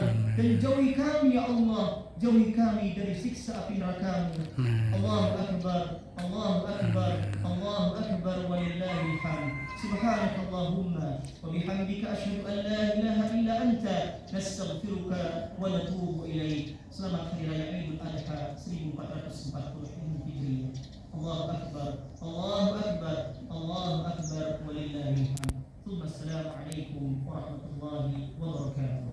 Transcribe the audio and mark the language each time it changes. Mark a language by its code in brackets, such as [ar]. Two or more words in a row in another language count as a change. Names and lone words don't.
[id] Dan jauhi kami ya Allah, jauhi kami dari siksa api neraka-Mu. [ar] الله أكبر، الله أكبر، الله أكبر, ولله الحمد. سبحانك اللهم وبحمدك أشهد أن لا إله إلا أنت، نستغفرك ونتوب إليك. [id] Selamat hari raya Idul Adha 1440 Hijriah. [ar] الله أكبر، الله أكبر، الله أكبر, ولله الحمد. السلام عليكم ورحمة الله وبركاته.